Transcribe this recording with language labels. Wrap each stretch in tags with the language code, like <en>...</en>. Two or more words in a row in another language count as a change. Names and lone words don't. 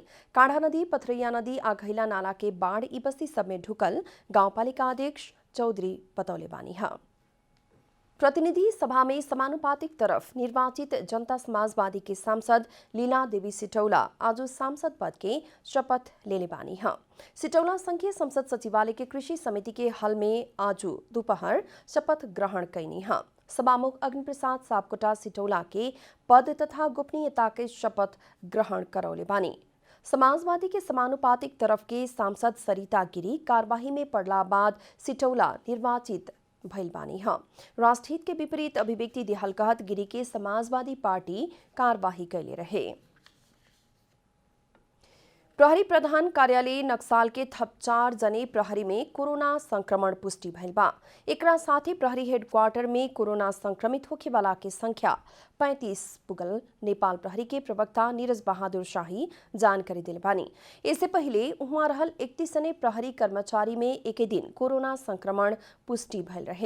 <bho>काढ़ा नदी, पथरैया नदी आ घैला नाला के बाढ़ ई बस्ती सब में ढुकल गांवपालिका अध्यक्ष चौधरी बतौले बानी है। प्रतिनिधि सभा में समानुपातिक तरफ निर्वाचित जनता समाजवादी के सांसद लीला देवी सिटौला आज सांसद पद के शपथ लेले बानी है। सिटौला संघीय संसद सचिवालय के कृषि समिति के हल में आज दोपहर शपथ ग्रहण कैनी है। सभामुख अग्निप्रसाद सापकोटा सिटौला के पद तथा गोपनीयता के शपथ ग्रहण करौले बानी। समाजवादी के समानुपातिक तरफ के सांसद सरिता गिरी कार्यवाही में पड़ला बाद सिटौला निर्वाचित भइल बानी है। राष्ट्रहित के विपरीत अभिव्यक्ति दिहल कहत गिरी के समाजवादी पार्टी कार्यवाही कैले रहे। प्रहरी प्रधान कार्यालय नक्साल के थप 4 जने प्रहरी में कोरोना संक्रमण पुष्टि भइल बा। एकरा साथ ही प्रहरी हेडक्वार्टर में कोरोना संक्रमित होखे वाला के संख्या 35 पुगल नेपाल प्रहरी के प्रवक्ता नीरज बहादुर शाही जानकारी दिले बानी। इससे पहले उहाँ रहल 31 जने प्रहरी कर्मचारी में एके दिन कोरोना संक्रमण पुष्टि भइल रहे।</bho>